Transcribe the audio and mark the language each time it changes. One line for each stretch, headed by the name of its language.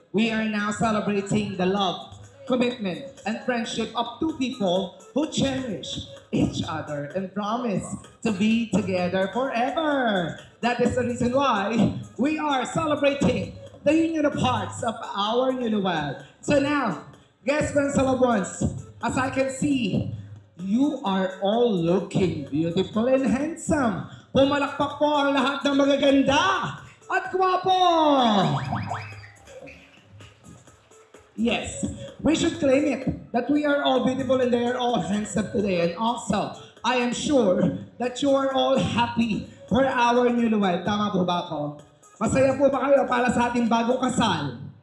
English: We are now celebrating the love, commitment, and friendship of two people who cherish each other and promise to be together forever. That is the reason why we are celebrating the union of hearts of our Newlywed. So now, guests and Salabons, as I can see, you are all looking beautiful and handsome.
Filipino: Pumalakpak po ang lahat ng magaganda at gwapo!
English: Yes, we should claim it that we are all beautiful and they are all handsome today. And also, I am sure that you are all happy for our Newlywed.
Filipino: Tama po ba ako? Masaya po ba kayo para sa ating bagong kasal?